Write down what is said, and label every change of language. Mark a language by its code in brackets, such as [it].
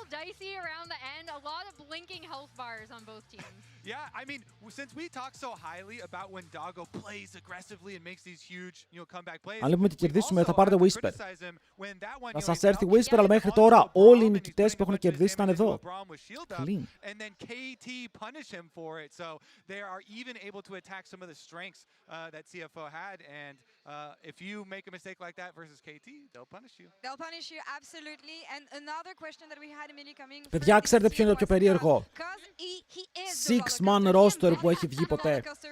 [en] Dicey around the end, a lot of blinking health bars on both teams. Yeah, I mean, since we talk so highly about when Doggo plays aggressively and makes these huge, comeback plays. [el] Αν λέμε ότι κερδίσουμε, θα πάρετε Whisper. Θα σας έρθει Whisper, αλλά μέχρι τώρα όλοι οι νικητές που έχουν κερδίσει ήταν εδώ. [en] Clean. And then KT punish him for it, so they are even able to attack some of the strengths that CFO had. And if you make a mistake like that versus KT, they'll punish you. They'll punish you absolutely. And another question that we had immediately coming. [el] Παιδιά, ξέρετε ποιο είναι το πιο περίεργο? 6-man roster που έχει βγει ποτέ.